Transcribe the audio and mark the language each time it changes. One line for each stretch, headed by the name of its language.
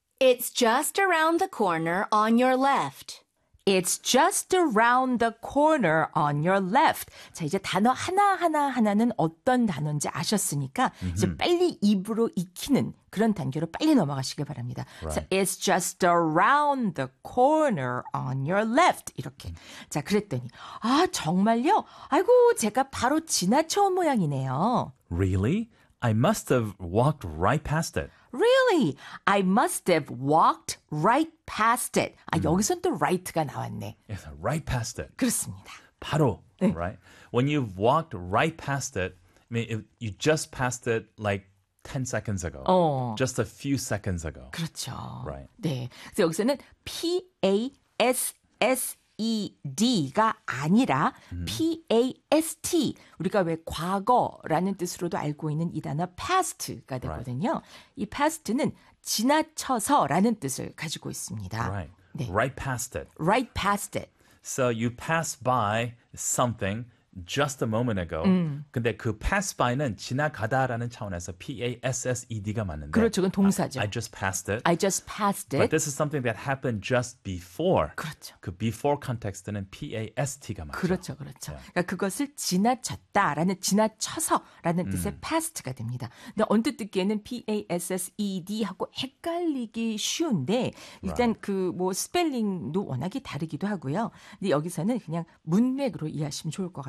English: It's just around the corner on your left. It's just around the corner on your left.
Korean: 자, 이제 단어 하나하나하나는 어떤 단어인지 아셨으니까 이제 빨리 입으로 익히는 그런 단계로 빨리 넘어가시길 바랍니다.
English: Right. So it's just around the corner on your left.
Korean: 이렇게. 자, 그랬더니 아, 정말요? 아이고, 제가 바로 지나쳐온 모양이네요.
English: Really? I must have walked right past it. Really? I must have walked right past it.
Korean: 아, 여기선 또 right가 나왔네.
English: Yes, right past it.
Korean: 그렇습니다. 바로, 네. right?
English: When you've walked right past it, I mean, if you just passed it like 10 seconds ago. 어. Just a few seconds ago.
Korean: 그렇죠.
English: Right.
Korean: 네. 그래서 여기서는 PASSED가 아니라 PAST. 우리가 왜 과거라는 뜻으로도 알고 있는 이 단어 past가 되거든요.
English: Right.
Korean: 이 past는 지나쳐서라는 뜻을 가지고 있습니다.
English: Right. 네. Right past it. Right past it. So you pass by something just a moment ago.
Korean: 근데 그 pass by는 지나가다라는 차원에서 PASSED가 맞는데. 그렇죠. 그건 동사죠.
English: I just passed it. I just passed it. But this is something that happened just before.
Korean: 그렇죠. 그 before context는 PAST가 맞죠. 그렇죠. 그렇죠. Yeah. 그러니까 그것을 지나쳤다라는 지나쳐서라는 뜻의 past가 됩니다. 근데 언뜻 듣기에는 PASSED하고 헷갈리기 쉬운데 일단
English: right.
Korean: 그 뭐 스펠링도 워낙에 다르기도 하고요. 근데 여기서는 그냥 문맥으로 이해하시면 좋을 것 같아요.